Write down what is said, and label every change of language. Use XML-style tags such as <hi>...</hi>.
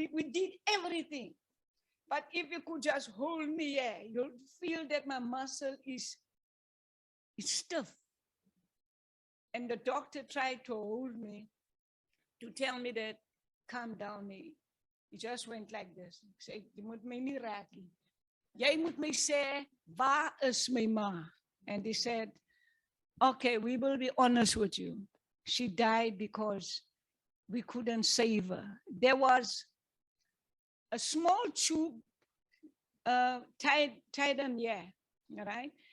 <en>We did everything. But if you could just hold me here, you'll feel that my muscle is stiff. And the doctor tried to hold me, to tell me that, calm down. He just went like this. He said,</en> <af>jy moet my nie raak nie. Jy moet my sê, waar is my ma?</af> <en>And he said, okay, we will be honest with you. She died because we couldn't save her. There was a small tube tied on here, right?</en>